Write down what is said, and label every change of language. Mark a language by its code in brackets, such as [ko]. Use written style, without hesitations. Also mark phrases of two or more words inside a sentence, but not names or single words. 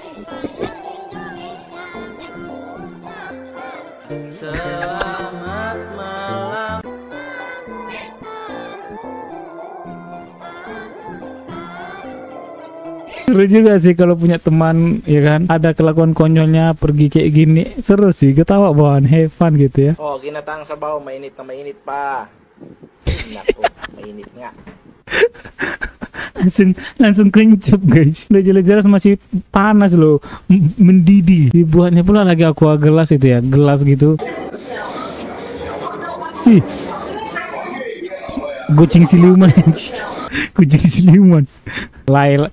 [id] Seru juga sih kalau punya teman ya kan, ada kelakuan konyolnya pergi kayak gini, seru sih, ketawa bawaan, [en] have fun [id] gitu ya. [tl] Oh, ginatang sabaw, mainit na mainit pa. Naku, mainit nga. [id] langsung kencep guys, udah jelas-jelas masih panas loh, mendidih. Dibuatnya pula lagi aqua gelas itu ya, gelas gitu. Ih, kucing siluman. Kucing siluman. Laila.